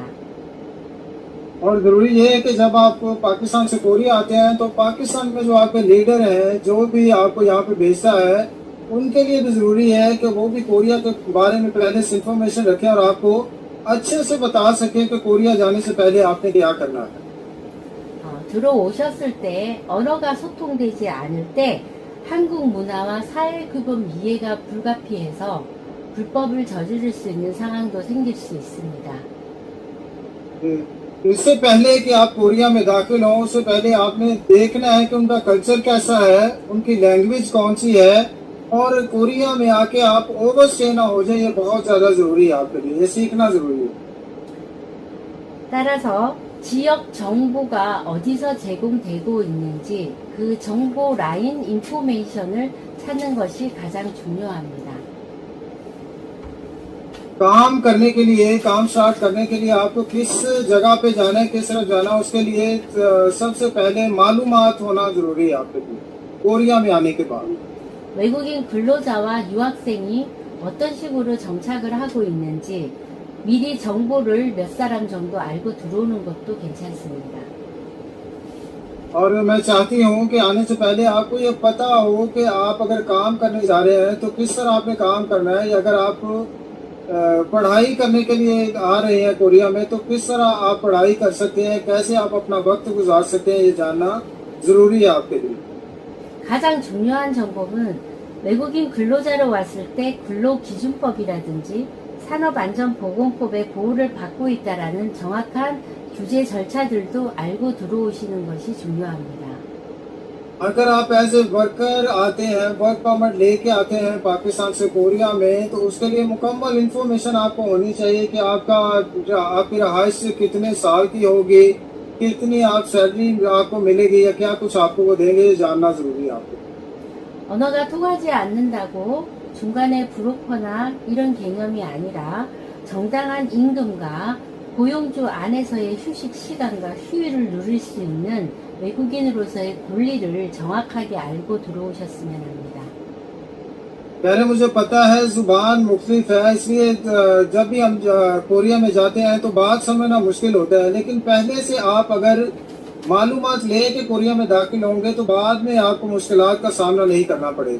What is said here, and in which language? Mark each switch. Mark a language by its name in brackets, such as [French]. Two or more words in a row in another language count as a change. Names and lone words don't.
[Urdu] اور ضروری یہ ہے کہ جب آپ پاکستان سے کوریا آتے ہیں تو پاکستان میں جو آپ کے لیڈر ہیں، جو بھی آپ کو یہاں پہ بھیجتا ہے، ان کے لیے بھی ضروری ہے کہ وہ بھی کوریا کے بارے میں پہلے سے انفارمیشن رکھیں اور آپ کو اچھے سے بتا سکیں کہ کوریا جانے سے پہلے آپ نے کیا کرنا ہے. [Korean] 들어오셨을 때 언어가 소통되지 않을 때 한국 문화와 사회규범 이해가 불가피해서 불법을 저지를 수 있는 상황도 생길 수 있습니다. [Urdu] اس سے پہلے کہ آپ کوریا میں داخل ہو، اس سے پہلے آپ نے دیکھنا ہے کہ ان کا کلچر کیسا ہے، ان کی لینگویج کون سی ہے، اور کوریا میں آ کے آپ اوورسٹے نہ ہو جائے، یہ بہت زیادہ ضروری ہے آپ کے لیے، یہ سیکھنا ضروری ہے. [Korean] 따라서 지역 정보가 어디서 제공되고 있는지 그 정보 라인 인포메이션을 찾는 것이 가장 중요합니다. [Urdu] کام کرنے کے لیے، کام اسٹارٹ کرنے کے لیے آپ کو کس جگہ پہ جانا ہے، کس طرف جانا ہے، اس کے لیے سب سے پہلے معلومات ہونا ضروری ہے آپ کے لیے کوریا میں آنے کے بعد. [Korean] 외국인 근로자와 유학생이 어떤 식으로 정착을 하고 있는지 미리 정보를 몇 사람 정도 알고 들어오는 것도 괜찮습니다. [Urdu] اور میں چاہتی ہوں کہ آنے سے پہلے آپ کو یہ پتا ہو کہ آپ اگر کام کرنے جا رہے ہیں تو کس طرح آپ نے کام کرنا ہے، یا اگر آپ پڑھائی کرنے کے لیے آ رہے ہیں کوریا میں تو کس طرح آپ پڑھائی کر سکتے ہیں، کیسے آپ اپنا وقت گزار سکتے ہیں، یہ جاننا ضروری ہے آپ کے لیے. [Korean] 가장 중요한 정보는 외국인 근로자로 왔을 때 근로기준법이라든지 산업안전보건법의 보호를 받고 있다라는 정확한 규제 절차들도 알고 들어오시는 것이 중요합니다. [Urdu] اگر آپ [English] as a worker [Urdu] آتے ہیں, [English] work permit [Urdu] لے کے آتے ہیں پاکستان سے کوریا میں، تو اس کے لیے مکمل انفارمیشن آپ کو ہونی چاہیے کہ آپ کی رہائش کتنے سال کی ہوگی، کتنی آپ سیلری آپ کو ملے گی، یا کیا کچھ آپ کو وہ دیں گے، یہ جاننا ضروری ہے آپ کو. [Korean] 언어가 통하지 않는다고 중간에 브로커나 이런 개념이 아니라 정당한 임금과 고용주 안에서의 휴식 시간과 휴일을 누릴 수 있는 외국인으로서의 권리를 정확하게 알고 들어오셨으면 합니다. [Urdu] پہلے مجھے پتا ہے زبان مختلف ہے، اس لیے جب بھی ہم کوریا میں جاتے ہیں تو بات سمجھنا مشکل ہوتا ہے، لیکن پہلے سے آپ اگر معلومات لے کے کوریا میں داخل ہوں گے تو بعد میں آپ کو مشکلات کا سامنا نہیں کرنا پڑے گا.